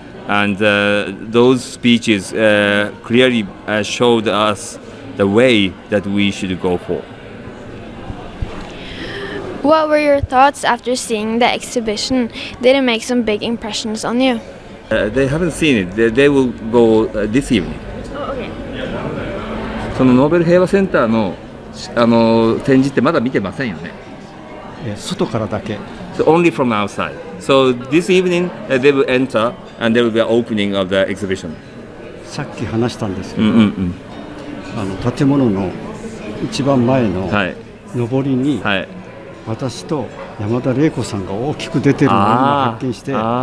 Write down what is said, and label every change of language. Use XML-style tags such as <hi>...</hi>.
<en>And those speeches clearly showed us the way that we should go for. What were your thoughts after seeing the exhibition? Did it make some big impressions on you? They haven't seen it. They will go this evening. Oh, okay.</en> <ja>そのノーベル平和センターの展示ってまだ見てませんよね。外からだけ。</ja> <en>So only from outside. So this evening they will enter and there will be an opening of the exhibition.</en> <ja>さっき話したんですけど、建物の一番前の上りに、私と山田玲子さんが大きく出てるのを発見して。</ja>